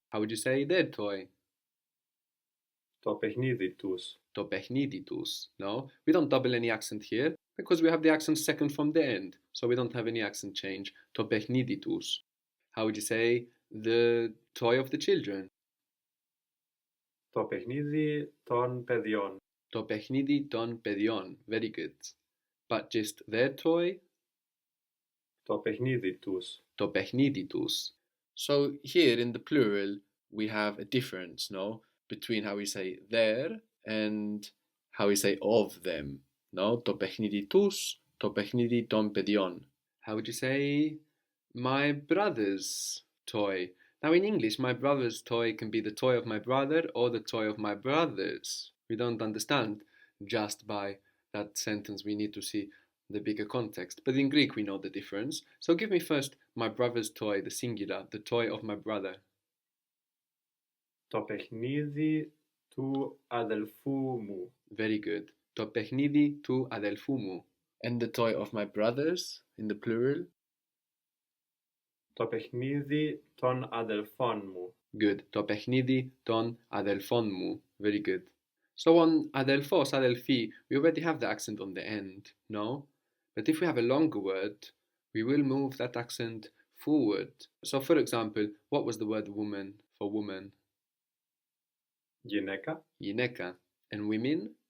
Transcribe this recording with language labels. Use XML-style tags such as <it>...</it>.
<en>How would you say their toy?</en> <el>Το παιχνίδι τους. Το παιχνίδι τους.</el> <en>No, we don't double any accent here because we have the accent second from the end. So we don't have any accent change.</en> <el>Το παιχνίδι τους.</el> <en>How would you say the toy of the children?</en> <el>Το παιχνίδι των παιδιών. Το παιχνίδι των παιδιών.</el> <en>Very good. But just their toy?</en> <el>Το παιχνίδι τους. Το παιχνίδι τους.</el> <en>So here in the plural we have a difference, no? Between how we say their and how we say of them, no?</en> <el>Το παιχνίδι τους, το παιχνίδι των παιδιών.</el> <en>How would you say my brother's toy? Now in English, my brother's toy can be the toy of my brother or the toy of my brothers. We don't understand just by that sentence. We need to see the bigger context. But in Greek, we know the difference. So give me first my brother's toy, the singular, the toy of my brother.</en> <el>Το παιχνίδι του αδελφού μου.</el> <en>Very good.</en> <el>Το παιχνίδι του αδελφού μου.</el> <en>And the toy of my brothers, in the plural?</en> <el>Το παιχνίδι των αδελφών μου.</el> <en>Good.</en> <el>Το παιχνίδι των αδελφών μου.</el> <en>Very good. So on adelphos, adelphi, we already have the accent on the end, no? But if we have a longer word, we will move that accent forward. So for example, what was the word woman for woman?</en> <el>Γυναίκα. Γυναίκα.</el> <en>And women?</en>